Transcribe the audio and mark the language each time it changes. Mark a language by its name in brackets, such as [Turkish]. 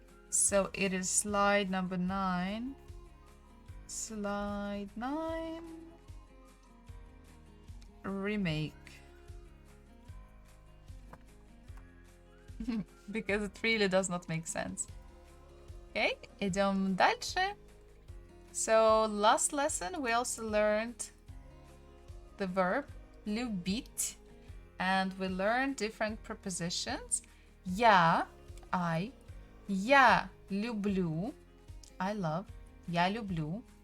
[English] So it is slide number 9. Slide 9. Remake. Because it really does not make sense. [Russian] Okay, идем дальше. [English] So last lesson we also learned the verb любить, and we learned different prepositions. Я, I. [Russian] Я люблю, [English] I love. [Russian] Я люблю.